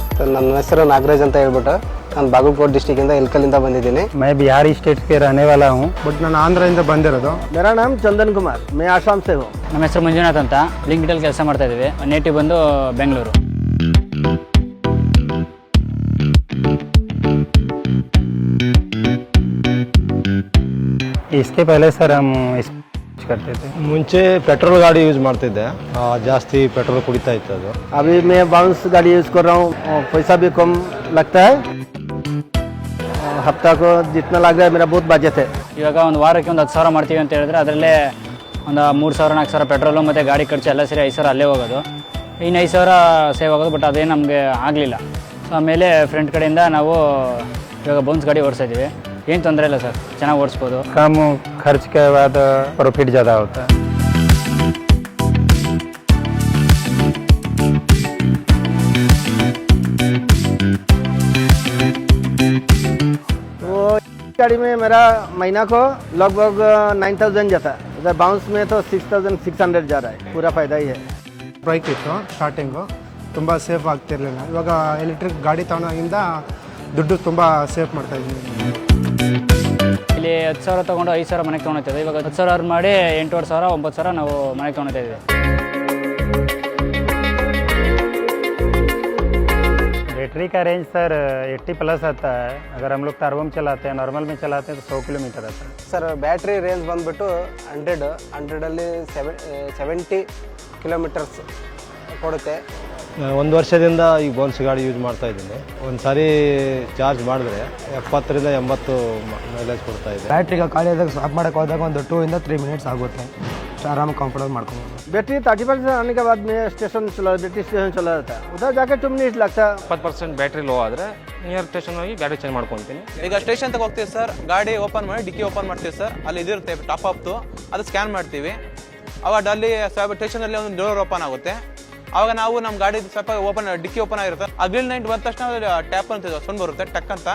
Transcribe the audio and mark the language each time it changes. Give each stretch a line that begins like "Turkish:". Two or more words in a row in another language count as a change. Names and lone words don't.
Kannada: ನನ್ನ ಹೆಸರು ನಾಗರಾಜ್ ಅಂತ ಹೇಳ್ಬಿಟ್ಟು ನಾನು ಬಾಗಲಕೋಟ್ ಡಿಸ್ಟ್ರಿಕ್ಕಿಂದ ಇಲ್ಕಲಿಂದ ಬಂದಿದ್ದೀನಿ.
Hindi: मैं बिहारी स्टेट के रहने वाला हूँ.
Kannada: ಬಟ್ ನಾನು ಆಂಧ್ರದಿಂದ ಬಂದಿರೋದು.
Hindi: मेरा नाम चंदन कुमार, मैं आसाम से हूँ.
Kannada: ನಮ್ಮ ಹೆಸರು ಮಂಜುನಾಥ್ ಅಂತ ಬ್ಲಿಂಕಿಟಲ್ಲಿ ಕೆಲಸ ಮಾಡ್ತಾ ಇದ್ದೀವಿ. ನೇಟಿವ್ ಬಂದು ಬೆಂಗಳೂರು.
Hindi: इसके पहले सर हम करते थे.
Kannada: ಮುಂಚೆ ಪೆಟ್ರೋಲ್ ಗಾಡಿ ಯೂಸ್ ಮಾಡ್ತಿದ್ದೆ, ಜಾಸ್ತಿ ಪೆಟ್ರೋಲ್ ಕುಡಿತಾ ಇತ್ತು ಅದು.
Hindi: अभी मैं बाउंस गाड़ी यूज़ कर रहा हूँ, पैसा भी कम लगता है. हफ्ता को जितना लग रहा है मेरा बहुत बजट है.
Kannada: ಇವಾಗ ಒಂದು ವಾರಕ್ಕೆ ಒಂದು 10,000 ಮಾಡ್ತೀವಿ ಅಂತ ಹೇಳಿದ್ರೆ ಅದರಲ್ಲೇ ಒಂದು 3,000-4,000 ಪೆಟ್ರೋಲು ಮತ್ತು ಗಾಡಿ ಖರ್ಚು ಎಲ್ಲ ಸೇರಿ 5,000 ಅಲ್ಲೇ ಹೋಗೋದು. ಇನ್ನು 5,000 ಸೇವ್ ಆಗೋದು. ಬಟ್ ಅದೇನು ನಮಗೆ ಆಗಲಿಲ್ಲ. ಸೊ ಆಮೇಲೆ ಫ್ರೆಂಡ್ ಕಡೆಯಿಂದ ನಾವು ಇವಾಗ ಬೌನ್ಸ್ ಗಾಡಿ ಓಡಿಸ್ತಾ ಇದ್ದೀವಿ. ಏನು ತೊಂದರೆ ಇಲ್ಲ ಸರ್, ಚೆನ್ನಾಗಿ ಓಡಿಸ್ಬೋದು.
Hindi: कम खर्च के बाद प्रॉफिट ज़्यादा होता है. तो गाड़ी में मेरा महीना को लगभग 9,000 जाता है. इधर बाउंस में तो 6,600 जा रहा है. पूरा फ़ायदा ही है.
Kannada: ಬ್ರೈಕ್ ಇತ್ತು ಸ್ಟಾರ್ಟಿಂಗು, ತುಂಬ ಸೇಫ್ ಆಗ್ತಿರಲಿಲ್ಲ. ಇವಾಗ ಎಲೆಕ್ಟ್ರಿಕ್ ಗಾಡಿ ತಗೊಂಡಾಗಿಂದ ದುಡ್ಡು ತುಂಬ ಸೇಫ್ ಮಾಡ್ತಾ ಇದ್ದೀನಿ. ಇಲ್ಲಿ 10,000 ತೊಗೊಂಡು 5,000 ಮನೆಗೆ ತೊಗೊಳ್ತಿದ್ದೆ. ಇವಾಗ 10,000 ಮಾಡಿ 8,500 9,000 ನಾವು ಮನೆಗೆ ತೊಗೊಳ್ತಾ ಇದ್ದೀವಿ.
Hindi: बैटरी का रेंज सर 80 प्लस आता है. अगर हम लोग टर्बो में चलाते हैं, नॉर्मल में चलाते हैं तो 100 किलोमीटर आता है.
Kannada: ಸರ್
English: battery range
Kannada: ಬಂದುಬಿಟ್ಟು 100 70 ಕಿಲೋಮೀಟರ್ಸ್ ಕೊಡುತ್ತೆ. ಒಂದು ವರ್ಷದಿಂದ ಈ ಬೌನ್ಸ್ ಗಾಡಿ ಯೂಸ್ ಮಾಡ್ತಾ ಇದ್ದೀನಿ. ಒಂದು ಸಾರಿ ಚಾರ್ಜ್ ಮಾಡಿದ್ರೆ 70ರಿಂದ 80 ಮೈಲೇಜ್ ಕೊಡ್ತಾ ಇದೆ. ಬ್ಯಾಟ್ರಿ ಖಾಲಿಯಾದಾಗ ಸ್ವಾಪ್ ಮಾಡೋಕೆ ಹೋದಾಗ ಒಂದು 2 ಇಂದ 3 ಮಿನಿಟ್ಸ್ ಆಗುತ್ತೆ.
Hindi: आराम कंफर्टेबल ಮಾಡ್ಕೊಂಡು. बैटरी 30% आने के बाद में स्टेशन चला, बैटरी स्टेशन चला जाता है. उधर जाकर 2 मिनट लगता है.
Kannada: 20% ಬ್ಯಾಟ್ರಿ ಲೋ ಆದರೆ
English: near station
Kannada: ಹೋಗಿ ಗಾಡಿ ಚೇಂಜ್ ಮಾಡ್ಕೊತೀನಿ. ಈಗ ಸ್ಟೇಷನ್ ತಗ ಹೋಗ್ತೀವಿ ಸರ್, ಗಾಡಿ ಓಪನ್ ಮಾಡಿ ಡಿಕ್ಕಿ ಓಪನ್ ಮಾಡ್ತೀವಿ ಸರ್. ಅಲ್ಲಿ ಇದಿರುತ್ತೆ ಟಾಪ್ ಅಪ್ತು, ಅದು ಸ್ಕ್ಯಾನ್ ಮಾಡ್ತೀವಿ. ಅವಾಗ ಅಲ್ಲಿ ಸ್ವಲ್ಪ ಸ್ಟೇಷನಲ್ಲಿ ಒಂದು
English: door open
Kannada: ಆಗುತ್ತೆ. ಆವಾಗ ನಾವು ನಮ್ಮ ಗಾಡಿ ಸ್ವಲ್ಪ ಓಪನ್ ಡಿಕ್ಕಿ ಓಪನ್ ಆಗಿರುತ್ತೆ. ಆ ಗ್ರಿಲ್ ನೈಟ್ ಬಂದ ತಕ್ಷಣ ಟ್ಯಾಪ್ ಅಂತ ಸೌಂಡ್ ಬರುತ್ತೆ, ಟಕ್ ಅಂತ.